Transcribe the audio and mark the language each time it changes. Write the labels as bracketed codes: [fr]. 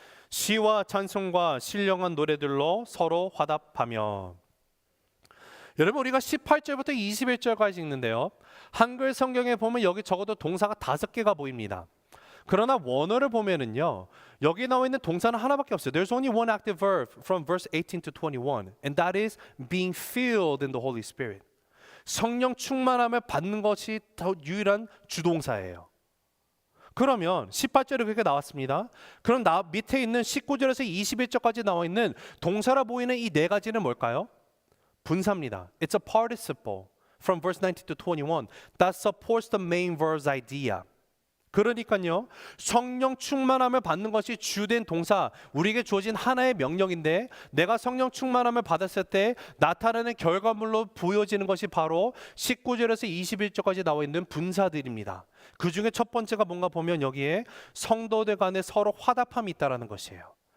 [ko] 시와 찬송과 신령한 노래들로 서로 화답하며. 여러분, 우리가 18절부터 21절까지 읽는데요, 한글 성경에 보면 여기 적어도 동사가 5개가 보입니다. 그러나 원어를 보면은요, 여기 나와 있는 동사는 하나밖에 없어요. [en] There's only one active verb from verse 18 to 21, and that is being filled in the Holy Spirit. [ko] 성령 충만함을 받는 것이 더 유일한 주동사예요. 그러면 18절에 그렇게 나왔습니다. 그럼 밑에 있는 19절에서 21절까지 나와 있는 동사라 보이는 이 네 가지는 뭘까요? 분사입니다. [en] It's a participle from verse 19 to 21 that supports the main verse idea. [ko] 그러니까요, 성령 충만함을 받는 것이 주된 동사, 우리에게 주어진 하나의 명령인데, 내가 성령 충만함을 받았을 때 나타나는 결과물로 보여지는 것이 바로 19절에서 21절까지 나와 있는 분사들입니다. 그 중에 첫 번째가 뭔가 보면 여기에 성도들 간에 서로 화답함이 있다는 것이에요.